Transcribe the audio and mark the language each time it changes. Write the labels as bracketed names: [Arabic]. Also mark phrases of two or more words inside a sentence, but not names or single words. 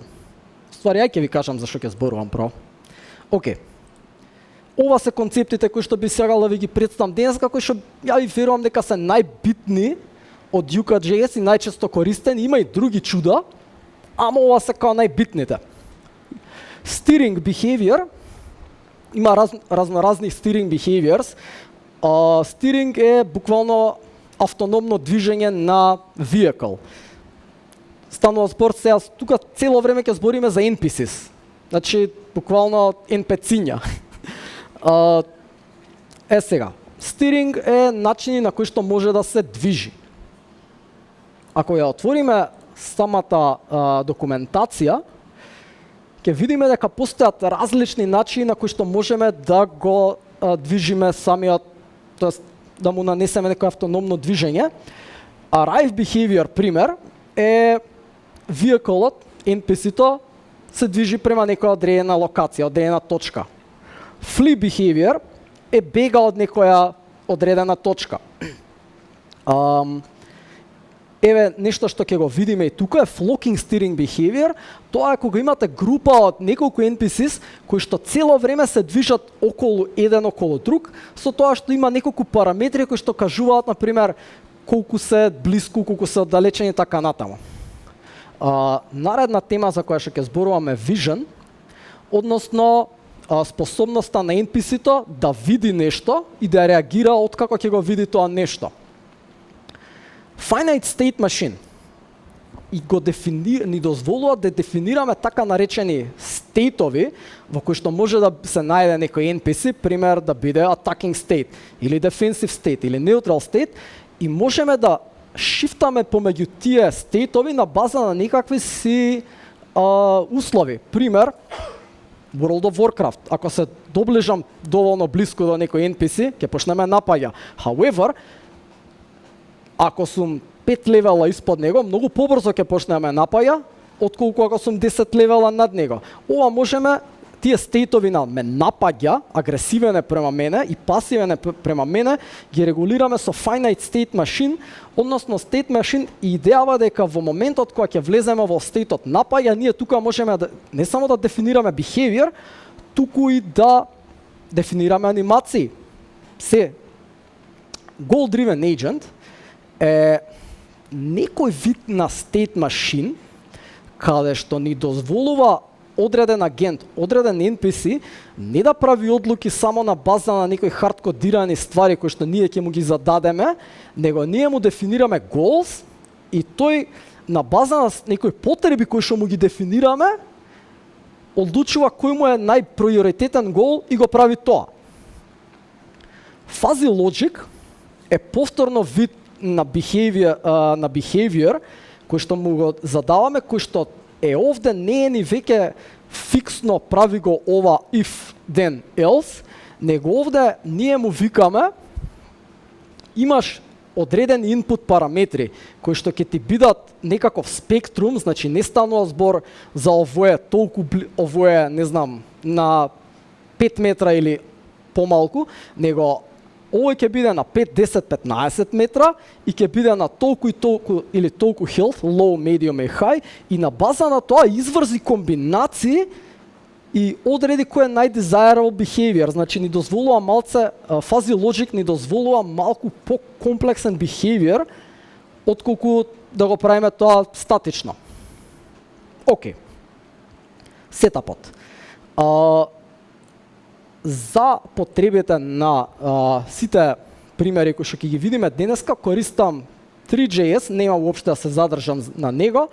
[Macedonian] Ствари, ќе ви кажам за што ќе зборувам право. Океј. Ова се концептите кои што би сакал да ви ги представам денес, кои што ја ви верувам дека се најбитни од Yuka.js и најчесто користени, има и други чуда, ама ова се као најбитните. [English] Steering behavior, [Macedonian] има разноразни [English] steering behaviors. [Macedonian] Steering е буквално автономно движење на [English] vehicle. [Macedonian] Станува збор сега, тука цело време ќе збориме за NPCs. Значи, буквално NPC-ња. Сега, steering е начини на кои што може да се движи. Ако ја отвориме самата документација, ќе видиме дека постојат различни начини на кои што можеме да го движиме самиот, тоест да му нанесеме некој автономно движење. [English] Arrive behavior, [Macedonian] пример, е vehicle-от, NPC-то, се движи према некоја одредена локација, одредена точка. [English] Flee behavior [Macedonian] е бега од некоја одредена точка. еве нешто што ќе го видиме и тука е [English] flocking steering behavior. [Macedonian] Тоа е кога имате група од неколку NPCs кои што цело време се движат околу еден околу друг, со тоа што има неколку параметри кои што кажуваат на пример колку се блиску, колку се оддалечени така натаму. Наредна тема за која што ќе зборуваме vision, односно способноста на NPC-то да види нешто и да реагира откако ќе го види тоа нешто. [English] Finite state machine [Macedonian] и го ни дозволува да дефинираме така наречени стейтови во кои што може да се најде некој NPC, пример да биде [English] attacking state [Macedonian] или [English] defensive state [Macedonian] или [English] neutral state [Macedonian] и можеме да шифтаме помеѓу тие стейтови на база на некакви си услови. Пример, World of Warcraft. Ако се доближам доволно блиску до некој NPC, ќе почнеме напаѓа. However, ако сум 5 левела испод него, многу побрзо ќе почнеме напаѓа, отколку ако сум 10 левела над него. Ова можеме тие стейтови на ме напаѓа, агресивен е према мене и пасивен е према мене, ги регулираме со [English] finite state machine, [Macedonian] односно [English] state machine [Macedonian] и идејава дека во моментот кога ќе влеземе во стейтот напаѓа, ние тука можеме да, не само да дефинираме behavior, туку и да дефинираме анимации. Се [English] goal driven agent [Macedonian] е некој вид на state machine каде што ни дозволува одреден агент, одреден NPC не да прави одлуки само на база на некои хардкодирани ствари кои што ние ќе му ги зададеме, него ние му дефинираме goals и тој на база на некои потреби кои што му ги дефинираме одлучува кој му е најприоритетен гол и го прави тоа. [English] Fuzzy logic [Macedonian] е повторно вид на behavior кој што му го задаваме, кој што е овде не е ни веќе фиксно прави го ова [English] if then else, [Macedonian] него овде ние му викаме имаш одреден input параметри кои што ќе ти бидат некаков спектрум, значи не станува збор за овое толку овое не знам на 5 метра или помалку, него овој ќе биде на 5, 10, 15 метра и ќе биде на толку и толку или толку [English] health, low, medium [Macedonian] и high и на база на тоа изврзи комбинации и одреди кој е најдесирable behavior, значи ни дозволува малце [English] fuzzy logic [Macedonian] ни дозволува малку покомплексен behavior отколку да го правиме тоа статично. Океј. Сетапот. За потребите на сите примери кои што ќе ги видиме денеска, користам 3JS, нема уопште да се задржам на него.